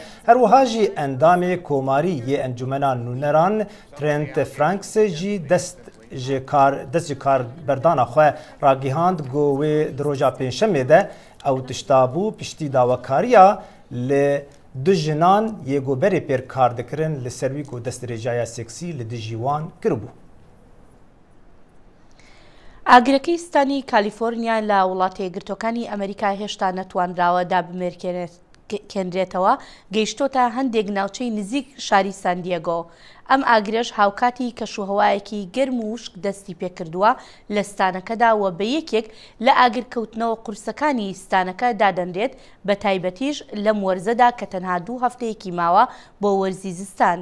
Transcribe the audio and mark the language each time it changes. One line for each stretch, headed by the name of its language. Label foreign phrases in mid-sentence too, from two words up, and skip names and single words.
Kurdish: Her wiha jî endamê komarî yê Encumena Nûneran Trent Franks jî dest ji kar berdana xwe ragihand got wê di roja pênşemê de ew tişta bû piştî dawekariya li du jinan yê goberê pêr kar dikirin li ser wî ku destdirêjaya seksî li dijî wan kiribû.
Central Kurdish: ئاگرەکەی ستانی کالیفۆرنیا لە وڵاتە یەکگرتوەکانی ئەمریکا هێشتا نەتوانراوە دابمێرکێنرێتەوە گەیشتۆتە هەندێک ناوچەی نزیک شاری ساندیێگۆ. ئەم ئاگرەش هاوکاتی کەشوهەوایەکی گەرم و وشک دەستی پێکردووە لە ستانەکەدا و بە یەکێک لە ئاگرکەوتنەوە قورسەکانی ستانەکە دادەنرێت بە تایبەتیش لەم وەرزەدا کە تەنها 2 هەفتەیەکی ماوە بۆ وەرزی زستان.